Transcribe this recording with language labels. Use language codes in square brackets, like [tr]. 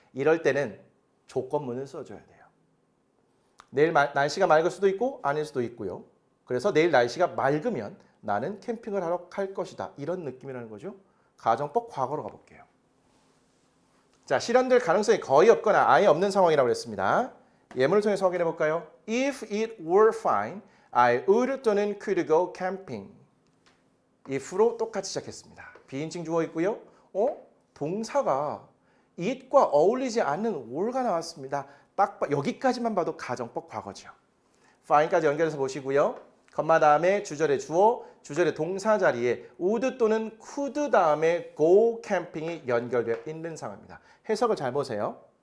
[ko] 이럴 때는 조건문을 써줘야 돼요. 내일 날씨가 맑을 수도 있고 아닐 수도 있고요. 그래서 내일 날씨가 맑으면 나는 캠핑을 하러 갈 것이다. 이런 느낌이라는 거죠. 가정법 과거로 가볼게요. 자, 실현될 가능성이 거의 없거나 아예 없는 상황이라고 했습니다. 예문을 통해서 확인해 볼까요? [en] If it were fine, I would [ko] 또는 [en] could go camping. [ko] if로 똑같이 시작했습니다. 비인칭 주어 있고요. 동사가 it과 어울리지 않는 where가 나왔습니다. 딱 여기까지만 봐도 가정법 과거죠. find까지 연결해서 보시고요. 컴마 다음에 주절의 주어, 주절의 동사 자리에 would 또는 could 다음에 go camping이 연결되어 있는 상황입니다. 해석을 잘 보세요.